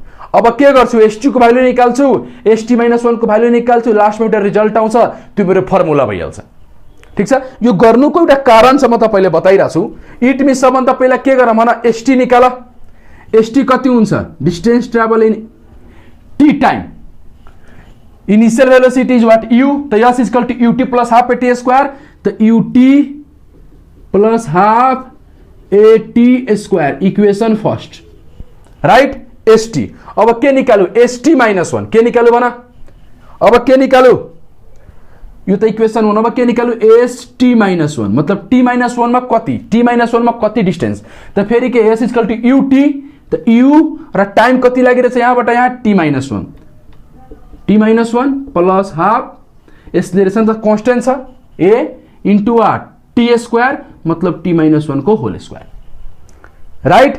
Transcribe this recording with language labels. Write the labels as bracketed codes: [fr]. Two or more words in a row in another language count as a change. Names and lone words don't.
[ne] अब के गर्छु? एसटी को भ्यालु निकाल्छु, एसटी माइनस 1 को भ्यालु निकाल्छु, लास्टमा एउटा रिजल्ट आउँछ, त्यो मेरो फर्मुला भइहाल्छ। ठिक छ? यो गर्नुको एउटा कारण छ, म तपाईँले बताइरहेको छु। [en] it means [ne] सबभन्दा पहिला के गर भन? एसटी निकाल। एसटी कति हुन्छ? [en] distance travel in t time. initial velocity is what? यू। तो s is equal to ut plus half a t square। तो ut plus half a t square equation first right। [ne] एसटी। अब के निकालू? एसटी माइनस 1 के निकालू भन? अब के निकालू यो त इक्वेसन 1 अब के निकालू st - 1 मतलब t - 1 मा कति t - 1 मा कति डिस्टेंस त फेरि के s = ut त u र टाइम कति लागिरहेछ यहाँबाट यहाँ t - 1 t - 1 [en] plus half acceleration [ne] त कांस्टेंट छ a * r t² मतलब t - 1 को [en] whole square right.